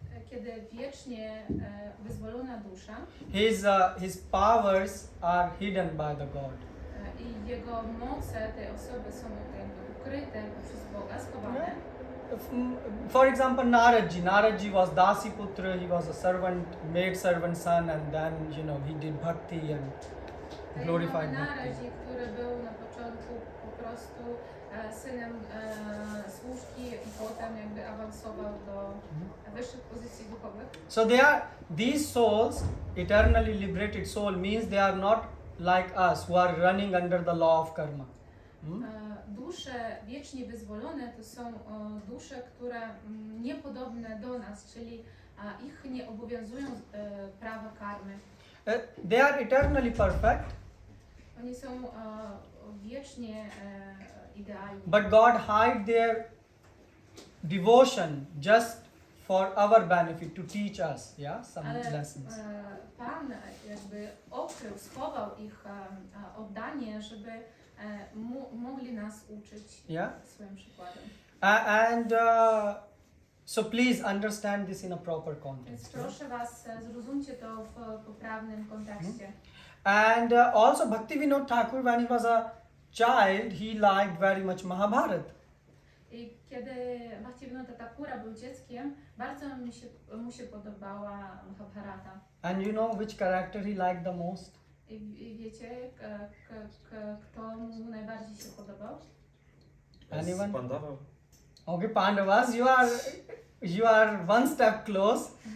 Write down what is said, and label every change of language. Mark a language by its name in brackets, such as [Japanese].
[Polish] kiedy wiecznie wyzwolona dusza [English] his powers are hidden by the God. [Polish] I jego moce tej osoby są jakby ukryte przez Boga, schowane. [English] For example, Naradji was Dasi Putra, he was a servant, maid servant son, and then he did bhakti and glorified bhakti. [Polish] Naradzi, który był na początku po prostu synem służki i potem jakby awansował do wyższych pozycji duchowych. [English] So these souls, eternally liberated soul, means they are not like us who are running under the law of karma. [Polish] Dusze wiecznie wyzwolone to są dusze, które niepodobne do nas, czyli ich nie obowiązują prawa karmy. [English] They are eternally perfect. [Polish] Oni są wiecznie idealni. [English] But God hide their devotion just for our benefit, to teach us, some [Polish] Ale [English] lessons. [Polish] Pan jakby okrył, schował ich oddanie, żeby mogli nas uczyć swoim przykładem. [English] And so please understand this in a proper [Polish] Więc [English] context. [Polish] proszę Was, zrozumcie to w poprawnym kontekście. [English] And also Bhaktivinoda Thakur, when he was a child, he liked very much Mahabharata. [Polish] I kiedy Bhaktivinoda Thakura był dzieckiem, bardzo mu się podobała Mahabharata. [English] And you know which character he liked the most? [Polish] I wiecie, kto mu najbardziej się podobał? [English] Anyone? Pandava? Okay, Pandavas, you are one step close.